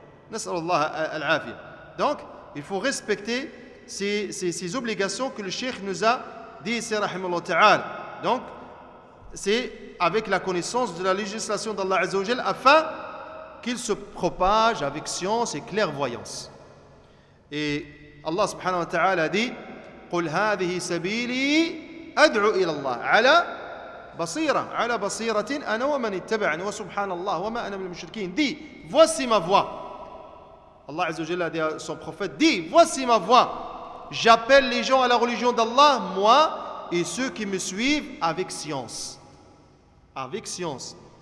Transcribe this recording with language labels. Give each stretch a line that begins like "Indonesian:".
Arabic: Nas'alullah al-afiyah.
French: Donc, il faut respecter ces obligations que le Cheikh nous a dit ici, rahimahullah ta'ala. Donc, c'est avec la connaissance de la législation d'Allah Azza wa Jal afin qu'il se propage avec science et clairvoyance. Et Allah subhanahu wa ta'ala a dit
Arabic: قل هذه سبيلي أدعو إلى الله على بصيرة أنا ومن اتبعني وسبحان الله وما أنا من المشركين.
French: Dis, voici ma voie. Allah Azza wa Jalla a dit à son prophète, dis, voici ma voie. J'appelle les gens à la religion d'Allah, moi et ceux qui me suivent avec science. Avec science.